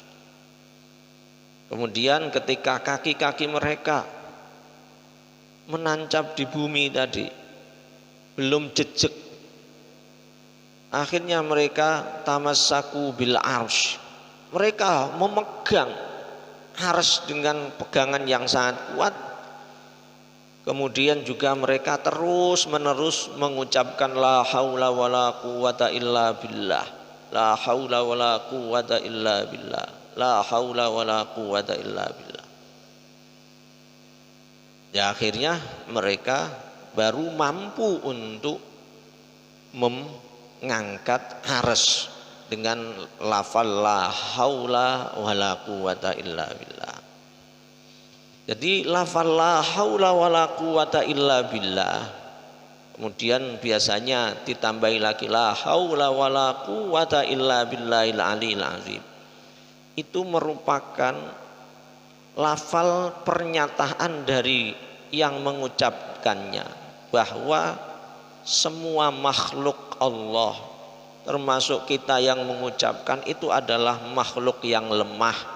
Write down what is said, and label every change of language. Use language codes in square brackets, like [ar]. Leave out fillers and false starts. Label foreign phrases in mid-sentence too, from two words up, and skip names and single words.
[id] Kemudian ketika kaki-kaki mereka menancap di bumi tadi, belum jejak, akhirnya mereka [ar] تمسكوا بالعرش. [id] Mereka memegang arsy dengan pegangan yang sangat kuat. Kemudian juga mereka terus menerus mengucapkan [ar] لا حول ولا قوة إلا بالله, لا حول ولا قوة إلا بالله, لا حول ولا قوة إلا بالله. [id] Ya akhirnya mereka baru mampu untuk mengangkat arsy dengan lafal [ar] لا حول ولا قوة إلا بالله. [id] Jadi lafal [ar] لا حول ولا قوة إلا بالله, [id] kemudian biasanya ditambahi lagi [ar] لا حول ولا قوة إلا بالله العلي العظيم. [id] Itu merupakan lafal pernyataan dari yang mengucapkannya bahwa semua makhluk Allah termasuk kita yang mengucapkan itu adalah makhluk yang lemah.